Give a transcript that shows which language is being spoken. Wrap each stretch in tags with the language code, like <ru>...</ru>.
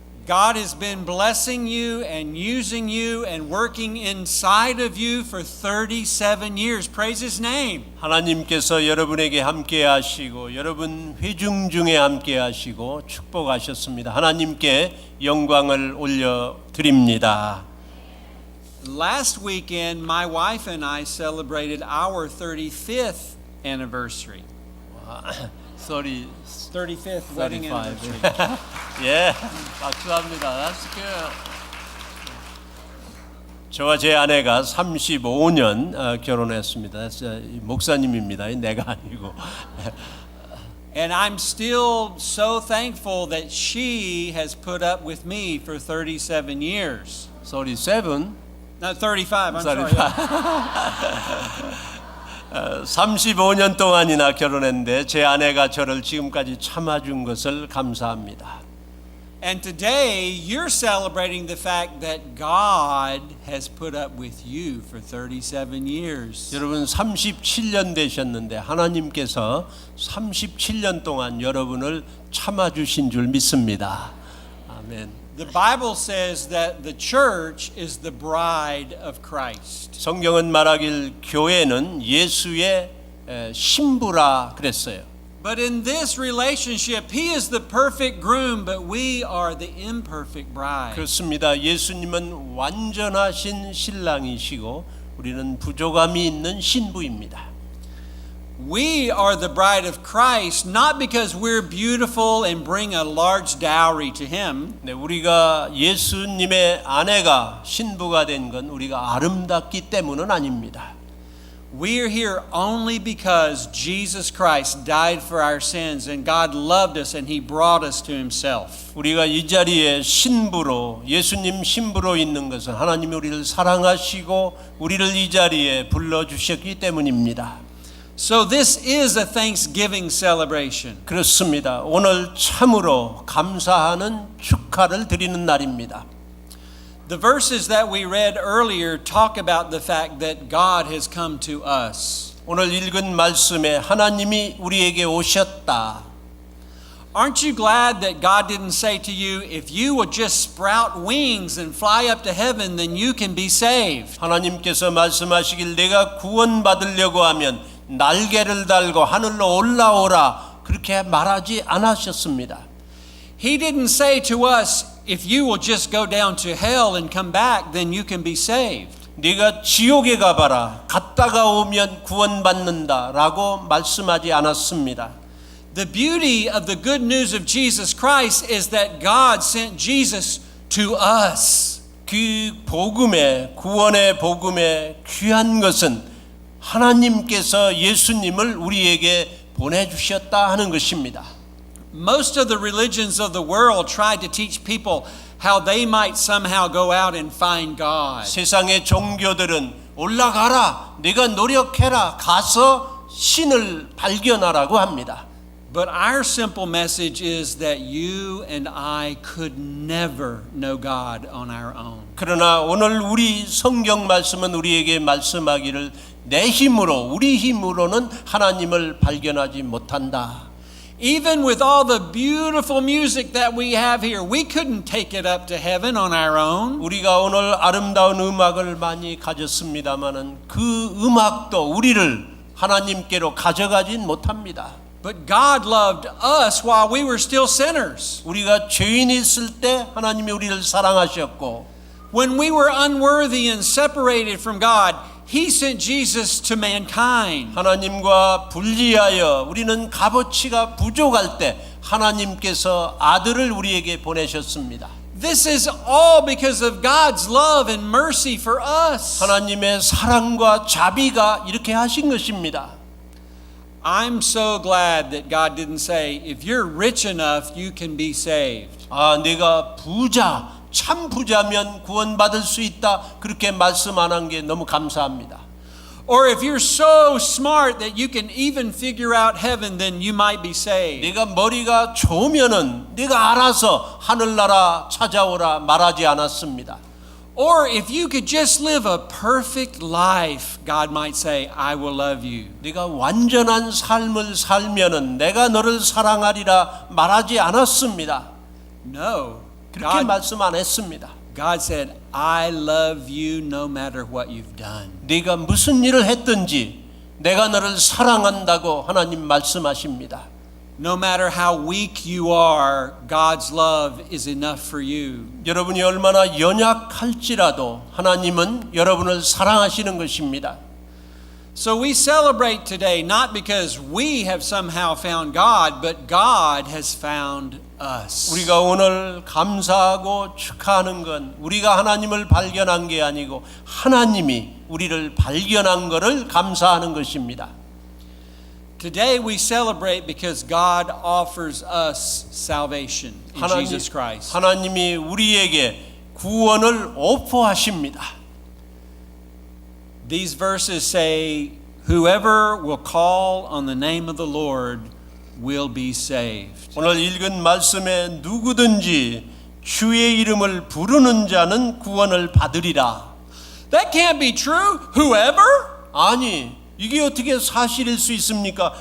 <en>God has been blessing you and using you and working inside of you for 37 years. Praise His name.</en> <ko>하나님께서 여러분에게 함께 하시고 여러분 회중 중에 함께 하시고 축복하셨습니다. 하나님께 영광을 올려 드립니다.</ko> <en>Last weekend, my wife and I celebrated our 35th anniversary. 35th wedding anniversary.</en> <ko>예, 박수합니다.</ko> <en>That's good.</en> <ko>저와 제 아내가 35년 결혼했습니다. 목사님입니다. 내가 아니고.</ko> <en>And I'm still so thankful that she has put up with me for 37 years. 37? No, 35. I'm 35. sorry.</en> <ko>35년 동안이나 결혼했는데 제 아내가 저를 지금까지 참아준 것을 감사합니다.</ko> <en>And today you're celebrating the fact that God has put up with you for 37 years.</en> <ko>여러분 37년 되셨는데 하나님께서 37년 동안 여러분을 참아주신 줄 믿습니다. 아멘.</ko> <en>The Bible says that the church is the bride of Christ.</en> <ko>성경은 말하길 교회는 예수의 신부라 그랬어요.</ko> <en>But in this relationship, He is the perfect groom, but we are the imperfect bride.</en> <ko>그렇습니다. 예수님은 완전하신 신랑이시고 우리는 부족함이 있는 신부입니다.</ko> <en>We are the bride of Christ, not because we're beautiful and bring a large dowry to Him.</en> <ko>네, 우리가 예수님의 아내가 신부가 된 건 우리가 아름답기 때문은 아닙니다.</ko> <en>We are here only because Jesus Christ died for our sins and God loved us and He brought us to Himself.</en> <ko>우리가 이 자리에 신부로 예수님 신부로 있는 것은 하나님이 우리를 사랑하시고 우리를 이 자리에 불러주셨기 때문입니다.</ko> <en>So this is a Thanksgiving celebration.</en> <ko>그렇습니다. 오늘 참으로 감사하는 축하를 드리는 날입니다.</ko> <en>The verses that we read earlier talk about the fact that God has come to us.</en> <ko>오늘 읽은 말씀에 하나님이 우리에게 오셨다.</ko> <en>Aren't you glad that God didn't say to you, if you will just sprout wings and fly up to heaven, then you can be saved?</en> <ko>하나님께서 말씀하시길 내가 구원받으려고 하면 날개를 달고 하늘로 올라오라 그렇게 말하지 않으셨습니다.</ko> <en>He didn't say to us, if you will just go down to hell and come back, then you can be saved.</en> <ko>네가 지옥에 가봐라 갔다가 오면 구원받는다라고 말씀하지 않았습니다.</ko> <en>The beauty of the good news of Jesus Christ is that God sent Jesus to us.</en> <ko>그 복음의 구원의 복음의 귀한 것은 하나님께서 예수님을 우리에게 보내주셨다 하는 것입니다.</ko> <en>Most of the religions of the world tried to teach people how they might somehow go out and find God.</en> <ko>세상의 종교들은 올라가라 네가 노력해라 가서 신을 발견하라고 합니다.</ko> <en>But our simple message is that you and I could never know God on our own.</en> <ko>그러나 오늘 우리 성경 말씀은 우리에게 말씀하기를 내 힘으로 우리 힘으로는 하나님을 발견하지 못한다.</ko> <en>Even with all the beautiful music that we have here, we couldn't take it up to heaven on our own.</en> <ko>우리가 오늘 아름다운 음악을 많이 가졌습니다마는 그 음악도 우리를 하나님께로 가져가진 못합니다.</ko> <en>But God loved us while we were still sinners.</en> <ko>우리가 죄인이 있을 때 하나님이 우리를 사랑하셨고</ko> <en>When we were unworthy and separated from God, He sent Jesus to mankind.</en> <ko>하나님과 분리하여 우리는 값어치가 부족할 때 하나님께서 아들을 우리에게 보내셨습니다.</ko> <en>This is all because of God's love and mercy for us.</en> <ko>하나님의 사랑과 자비가 이렇게 하신 것입니다.</ko> <en>I'm so glad that God didn't say, if you're rich enough, you can be saved.</en> <ko>아, 내가 부자, 참 부자면 구원받을 수 있다. 그렇게 말씀 안 한 게 너무 감사합니다.</ko> <en>Or if you're so smart that you can even figure out heaven, then you might be saved.</en> <ko>내가 머리가 좋으면은 내가 알아서 하늘나라 찾아오라 말하지 않았습니다.</ko> <en>Or if you could just live a perfect life, God might say, I will love you.</en> <ko>네가 완전한 삶을 살면은 내가 너를 사랑하리라 말하지 않았습니다.</ko> <en>No.</en> <ko>그렇게 말씀 안 했습니다.</ko> <en>God said, I love you no matter what you've done.</en> <ko>네가 무슨 일을 했든지 내가 너를 사랑한다고 하나님 말씀하십니다.</ko> <en>No matter how weak you are, God's love is enough for you.</en> <ko>여러분이 얼마나 연약할지라도 하나님은 여러분을 사랑하시는 것입니다.</ko> <en>So we celebrate today not because we have somehow found God, but God has found us.</en> <ko>우리가 오늘 감사하고 축하하는 건 우리가 하나님을 발견한 게 아니고 하나님이 우리를 발견한 것을 감사하는 것입니다.</ko> <en>Today we celebrate because God offers us salvation in Jesus Christ.</en> <ko>하나님이 우리에게 구원을 오퍼하십니다.</ko> <en>These verses say, whoever will call on the name of the Lord will be saved.</en> <ko>오늘 읽은 말씀에 누구든지 주의 이름을 부르는 자는 구원을 받으리라.</ko> <en>That can't be true. Whoever?</en> <ko>아니, 이게 어떻게 사실일 수 있습니까?</ko>